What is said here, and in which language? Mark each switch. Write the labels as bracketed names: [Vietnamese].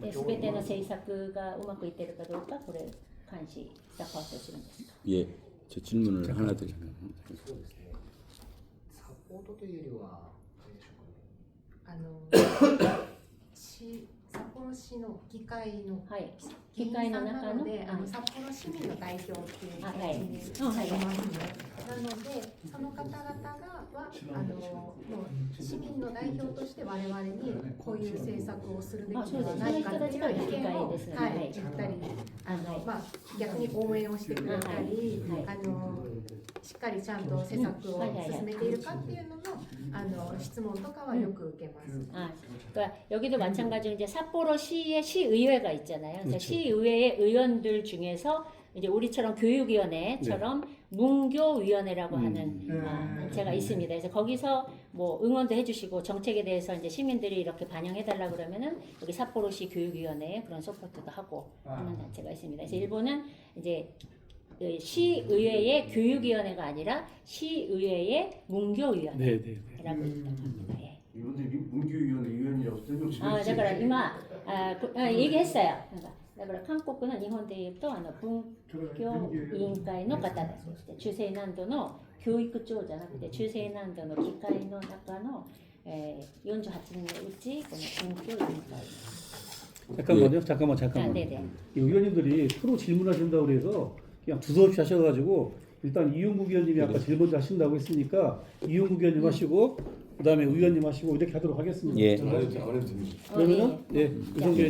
[Japanese] で全ての政策がうまくいってるかどうかこれ監視サポートするんですか？ [Korean] 예, 저 질문을 하나 드릴게요. [Japanese] そうですね。サポートというよりはあれでしょうかね。札幌市の議会のはい。議員さんなので、あ札幌市民の代表っていうはい形になりますね。なので、その方々がもう市民の代表として我々にこういう政策をするべきではないかっていう意見を言ったり、逆に応援をしてくれたり、しっかりちゃんと施策を進めているかっていうのの質問とかはよく受けます。 [Korean] 그러니까 여기도 마찬가지로 이제 삿포로시의 시의회가 있잖아요. 그래서 시의회의 의원들 중에서 이제 우리처럼 교육위원회처럼 문교위원회라고 하는 단체가 있습니다. 그래서 거기서 뭐 응원도 해주시고 정책에 대해서 이제 시민들이 이렇게 반영해달라 그러면은 여기 삿포로시 교육위원회에 그런 서포트도 하고 하는 단체가 있습니다. 그래서 일본은 이제 시의회의 교육위원회가 아니라 시의회의 문교위원회라고 있다고 합니다. 예. 이분들이 문교위원회 위원이라고 설명 좀 해주세요. [Japanese] だから今 [Korean] 얘기했어요. [Japanese] だから韓国の日本でいうと文教委員会の方です。中西南道の教育長じゃなくて中西南道の議会の中の48人のうちこの文教委員会。 [Korean] 잠깐만요. 잠깐만. 아, 네네. 이 의원님들이 서로 질문하신다고 그래서 그냥 두서없이 하셔가지고 일단 이용국 의원님이 아까 제일 먼저 하신다고 했으니까 이용국 의원님 하시고 그다음에 의원님 하시고 이렇게 하도록 하겠습니다. 예. 안 해도 됩니다. 그러면은 유성규 의원님